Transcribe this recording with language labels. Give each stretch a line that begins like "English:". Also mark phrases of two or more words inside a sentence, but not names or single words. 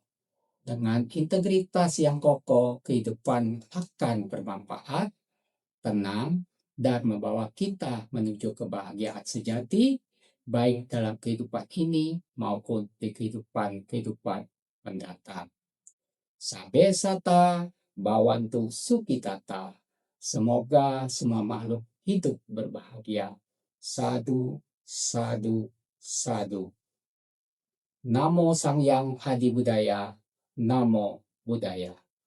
Indonesian: Dengan integritas yang kokoh, kehidupan akan bermanfaat, tenang, dan membawa kita menuju kebahagiaan sejati, baik dalam kehidupan ini maupun di kehidupan mendatang.
Pali: Sabe sata, bawantu sukitata.
Indonesian: Semoga semua makhluk hidup berbahagia.
Pali: Sadu, sadu, sadu. Namo Sang Hyang Adi Budaya. Namo Buddhaya.